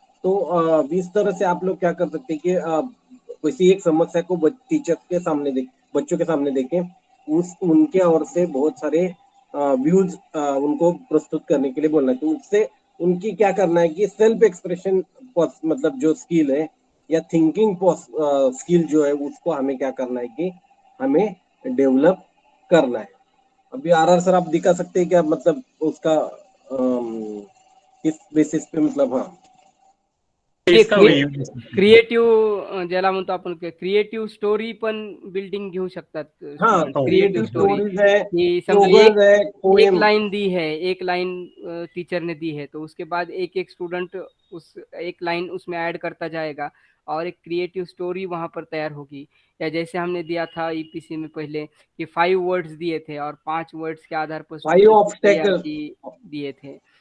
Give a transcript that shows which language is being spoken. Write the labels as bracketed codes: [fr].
[hi] तो इस तरह से आप लोग क्या कर सकते हैं कि किसी एक समस्या को टीचर के सामने बच्चों के सामने देखें, उनके ओर से बहुत सारे व्यूज उनको प्रस्तुत करने के लिए बोलना है। तो उससे उनकी क्या करना है कि सेल्फ एक्सप्रेशन मतलब जो स्किल है या थिंकिंग स्किल जो है उसको हमें क्या करना है कि हमें डेवलप करना है। अभी आर सर आप दिखा सकते हैं क्या, मतलब उसका किस बेसिस पे, मतलब हाँ इसका [mr] क्रिएटिव्ह ज्याला म्हणतो आपण क्रिएटिव्ह स्टोरी पण बिल्डिंग घेऊ शकतात स्टुडंट. [hi] क्रिएटिव्ह स्टोरी की [mr] समजा [hi] एक लाइन दी है, एक लाइन टीचर ने दी है, तो उसके बाद एक एक स्टूडेंट उस एक लाइन उसमें ऐड करता जाएगा और एक क्रिएटिव स्टोरी वहां पर तैयार होगी. या जैसे हमने दिया था ईपीसी में पहले कि 5 वर्ड्स दिए थे और 5 वर्ड्स के आधार पर दिए थे.